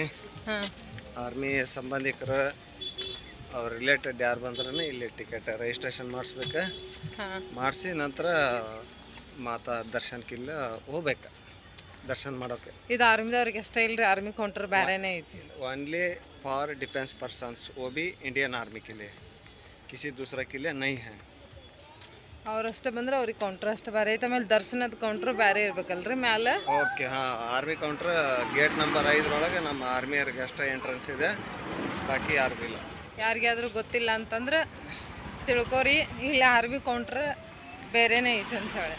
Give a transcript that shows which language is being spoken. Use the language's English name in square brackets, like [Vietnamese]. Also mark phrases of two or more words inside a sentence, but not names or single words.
[Kannada] ಆರ್ಮಿ ಸಂಬಂಧಿಕರು ಅವ್ರ ರಿಲೇಟೆಡ್ ಯಾರು ಬಂದ್ರೆ ಇಲ್ಲಿ [English] ticket registration [Kannada] ಮಾಡಿಸ್ಬೇಕು. ಮಾಡಿಸಿ ನಂತರ ಮಾತಾ ದರ್ಶನಕ್ಕಿಲ್ಲ ಹೋಗ್ಬೇಕು ದರ್ಶನ ಮಾಡೋಕೆ. ಇದು ಆರ್ಮಿದವ್ರಿಗೆ ಅಷ್ಟೇ ಇಲ್ರಿ, [English] army counter [Kannada] ಬೇರೆನೇ ಐತಿ. [English] only for defence persons, [Hindi] वो भी [English] Indian Army [Hindi] के लिए, किसी दूसरा के लिए नहीं है. [Kannada] ಅವ್ರಷ್ಟೇ ಬಂದ್ರೆ ಅವ್ರಿಗೆ ಕೌಂಟರ್ ಅಷ್ಟೇ ಬೇರೆ ಐತೆ. ಆಮೇಲೆ ದರ್ಶನದ ಕೌಂಟರ್ ಬೇರೆ ಇರ್ಬೇಕಲ್ರಿ ಮ್ಯಾಲೆ. ಓಕೆ, ಹಾಂ, [English] army counter gate number 5 [Kannada] ನಮ್ಮ ಆರ್ಮಿಯವ್ರಿಗೆ ಅಷ್ಟೇ ಎಂಟ್ರೆನ್ಸ್ ಇದೆ, ಬಾಕಿ ಯಾರಿಗೂ ಇಲ್ಲ. ಯಾರಿಗಾದ್ರೂ ಗೊತ್ತಿಲ್ಲ ಅಂತಂದ್ರೆ ತಿಳ್ಕೊರಿ, ಇಲ್ಲಿ [English] army counter [Kannada] ಬೇರೆನೇ ಐತೆ ಅಂತ ಹೇಳಿ.